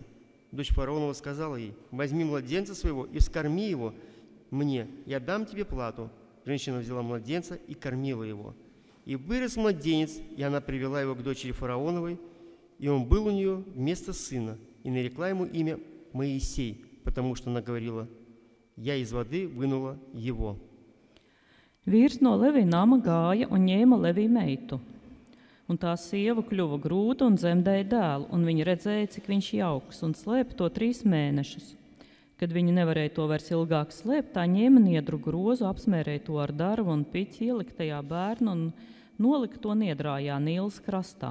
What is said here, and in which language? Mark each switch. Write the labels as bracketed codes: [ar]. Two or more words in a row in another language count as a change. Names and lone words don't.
[ru] Дочь фараонова сказала ей: возьми младенца своего и вскорми его мне, я дам тебе плату. Женщина взяла младенца и кормила его. И вырос младенец, и она привела его к дочери фараоновой, и он был у нее вместо сына, и нарекла ему имя Моисей, потому что она говорила: я из воды вынула его. [lv] Vīrs no Levija nama gāja un ņēma Levija meitu. Un tā sieva kļuva grūta un dzemdēja dēlu, un viņa redzēja, cik viņš jauks, un slēpa to 3 mēnešus. Kad viņa nevarēja to vairs ilgāk slēpt, tā ņēma niedru grozu, apsmērēja to ar darbu un piķi, ielika tajā bērnu un nolika to niedrājā Nīlas krastā.